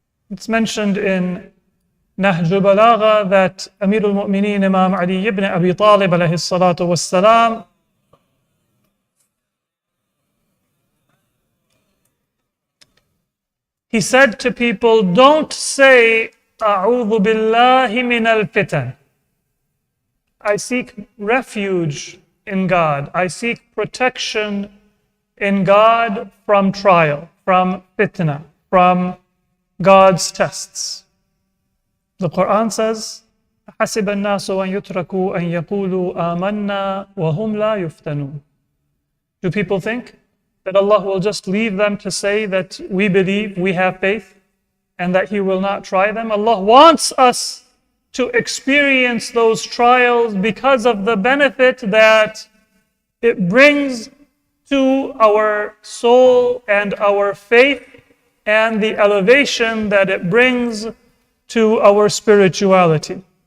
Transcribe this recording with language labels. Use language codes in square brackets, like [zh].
[en] It's mentioned in Nahj al-Balagha that Amir al-Mu'mineen Imam Ali ibn Abi Talib alayhi salatu wassalam he said to people, don't say A'udhu billahi min al-fitan. I seek refuge in God. I seek protection in God from trial, from fitna, from God's tests. The Quran says, [ar] حَسِبَ النَّاسُ أَن يُتْرَكُوا أَن يَقُولُوا آمَنَّا وَهُمْ لَا يُفْتَنُونَ. [en] Do people think that Allah will just leave them to say that we believe, we have faith, and that He will not try them? Allah wants us to experience those trials because of the benefit that it brings to our soul and our faith and the elevation that it brings to our spirituality.